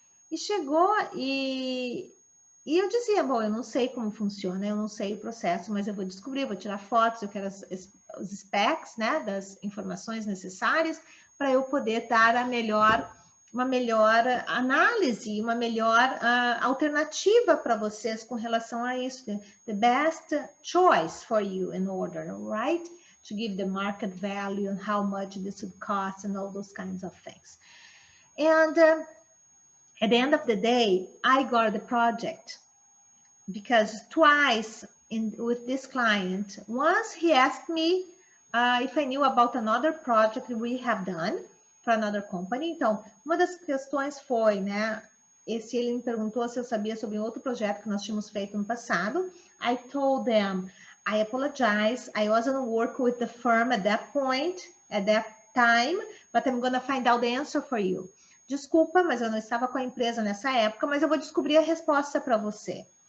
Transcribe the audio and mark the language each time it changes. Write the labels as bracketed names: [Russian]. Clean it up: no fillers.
[Portuguese] E chegou e eu dizia, bom, eu não sei como funciona, eu não sei o processo, mas eu vou descobrir, vou tirar fotos, eu quero os specs, né, das informações necessárias para eu poder dar uma melhor análise, uma melhor alternativa para vocês com relação a isso. [English] The best choice for you in order, right? To give the market value and how much this would cost and all those kinds of things. And at the end of the day, I got the project because twice with this client, once he asked me if I knew about another project we have done for another company. [Portuguese] Então, uma das questões foi, né, ele me perguntou se eu sabia sobre outro projeto que nós tínhamos feito no passado. [English] I told them, I apologize, I wasn't working with the firm at that point, at that time, but I'm going to find out the answer for you. [Portuguese] Desculpa, mas eu não estava com a empresa nessa época, mas eu vou descobrir a resposta para você.